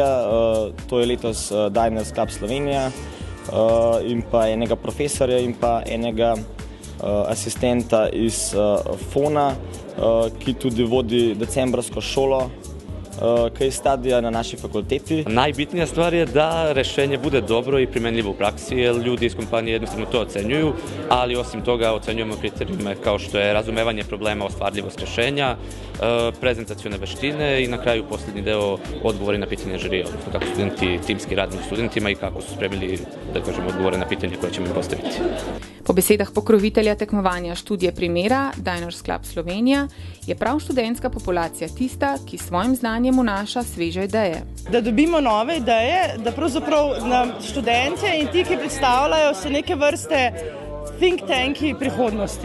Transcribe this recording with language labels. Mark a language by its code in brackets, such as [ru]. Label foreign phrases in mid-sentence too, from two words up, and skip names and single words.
[sl] To je letos Diners Club Slovenija in pa enega profesorja in pa enega asistenta iz FON-a, ki tudi vodi decembrsko šolo, ki je stadija na naši fakulteti. [sr] Najbitnija stvar je da rešenje bude dobro i primenljivo u praksi, jer ljudi iz kompanije jednostavno to ocenjuju, ali osim toga ocenjujemo kriterijume kao što je razumevanje problema, ostvarljivost rešenja, prezentacione veštine i na kraju posljednji deo odgovori na pitanje žirija, odnosno kako studenti timski rade s studentima i kako su spremili, da kažemo, odgovore na pitanje koje ćemo im postaviti. [sl] Po besedah pokrovitelja tekmovanja študije primera Diners Club Slovenija je prav študentska populacija tista, ki svojim znanjem vnaša sveže ideje. Da dobimo nove ideje, da pravzaprav nam študentje in ti, ki predstavljajo, so neke vrste [en] think tanki [sl] prihodnosti.